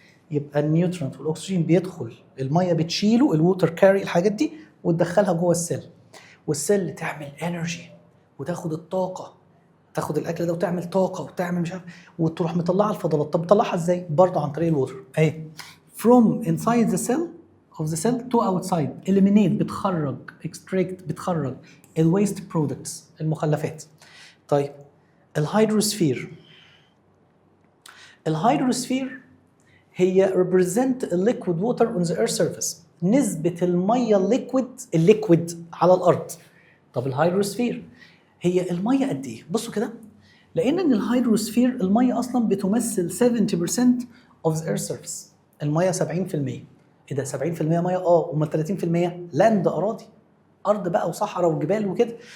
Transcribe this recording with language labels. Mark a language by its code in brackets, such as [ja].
[ar] يبقى النيوترونت والاكسجين بيدخل، الميه بتشيله، الووتر كاري الحاجات دي وتدخلها جوه السيل، والسيل تعمل انرجي وتاخد الطاقه، تاخد الاكل ده وتعمل طاقه وتعمل مش عارف، وتروح مطلعها الفضلات. طب تطلعها ازاي؟ برضه عن طريق الووتر اهي، [en] from inside the cell of the cell to outside، [ar] eliminate بتخرج، extract بتخرج الويست برودكتس، المخلفات. طيب الهيدروسفير، [en] الهيدروسفير هي represent liquid water on the earth surface. [ar] نسبة المية الليكويد على الأرض. طب الهيدروسفير هي المية قد إيه؟ بصوا كده، لأن الهيدروسفير المية أصلا بتمثل 70% [en] of the earth surface. [ar] المية 70%. إيه ده 70% مية؟ أمال 30% لاند، أراضي، أرض بقى وصحراء وجبال وكده.